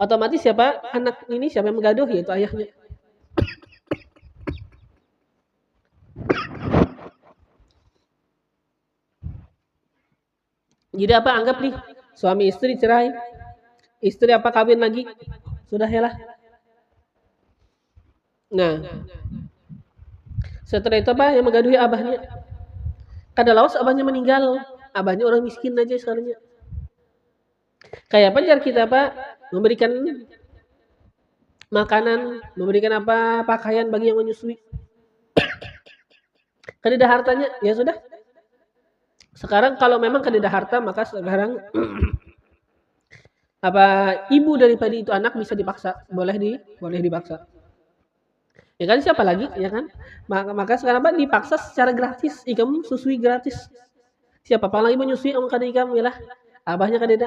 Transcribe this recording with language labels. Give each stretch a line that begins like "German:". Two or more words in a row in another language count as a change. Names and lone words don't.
Banjar: Otomatis siapa anak ini siapa yang menggaduh yaitu ayahnya. Jadi apa anggap nih suami istri cerai, istri apa kawin lagi, sudah ya lah. Nah, setelah itu apa yang menggaduhi abahnya? Kadalawas abahnya meninggal, abahnya orang miskin aja sekarang. Kayak apa cara kita apa memberikan makanan, memberikan apa pakaian bagi yang menyusui. Kadeda hartanya, ya sudah. Sekarang kalau memang kadeda harta maka sekarang apa ibu daripada itu anak bisa dipaksa, boleh dipaksa. Ya kan siapa lagi, ya kan? Maka sekarang apa dipaksa secara gratis, ikam susui gratis. Siapa lagi menyusui om kada ikam ya lah. Abahnya kadeda.